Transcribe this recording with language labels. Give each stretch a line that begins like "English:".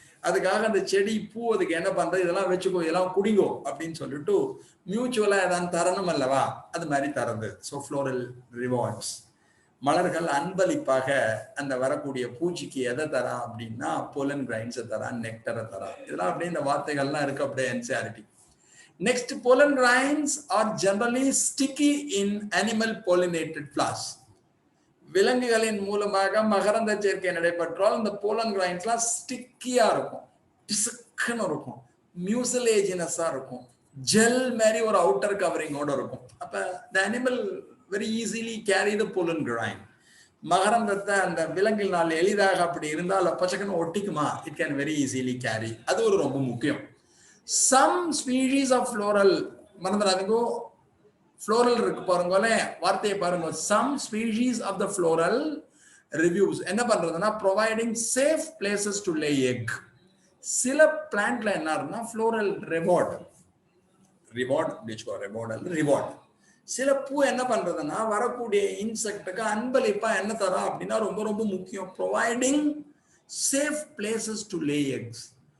Tamil: அதுக்காக அந்த செடி பூ அதுக்கு என்ன பண்றது, இதெல்லாம் வச்சுக்கோ, இதெல்லாம் குடிங்கோ அப்படின்னு சொல்லிட்டு மியூச்சுவலா ஏதாவது தரணும் அல்லவா, அது மாதிரி தரது.
English: So floral rewards.
Tamil: மலர்கள் அன்பளிப்பாக அந்த வரக்கூடிய பூச்சிக்கு எதை தரா அப்படின்னா போலன் கிரைன்ஸை தரா, நெக்டரை தரா. இதெல்லாம் அப்படியே இந்த வார்த்தைகள்லாம் இருக்கு அப்படியே NCERT.
English: Next, pollen grains are generally sticky in animal pollinated flowers.
Tamil: விலங்குகளின் மூலமாக மகரந்த சேர்க்கை நடைபெற்றால் இந்த போலன் கிரைன்ஸ்லாம் ஸ்டிக்கியா இருக்கும், பிசுக்குன்னு இருக்கும், மியூசிலேஜினஸா இருக்கும், ஜெல் மாதிரி ஒரு அவுட்டர் கவரிங்கோட இருக்கும்.
English: அப்ப the animal very easily carry the pollen grain.
Tamil: மகரந்தத்தை அந்த விலங்கினால் எளிதாக அப்படி இருந்தால் பச்சைக்குன்னு ஒட்டிக்குமா,
English: It can very easily carry.
Tamil: அது ஒரு ரொம்ப முக்கியம்.
English: Some species of floral,
Tamil: மறந்துடாதீங்க, floral இருக்கு பாருங்களே, வார்த்தையை பாருங்க.
English: Some species of the floral reviews
Tamil: என்ன பண்றதுன்னா
English: providing safe places to lay egg.
Tamil: சில பிளான்ட்ல என்ன இருக்குன்னா floral reward reward. சில பூ என்ன பண்றதுன்னா வரக்கூடிய இன்செக்டுக்கு அன்பளிப்பா என்ன தரும் அப்படின்னா ரொம்ப ரொம்ப முக்கியம்,
English: providing safe places to lay eggs.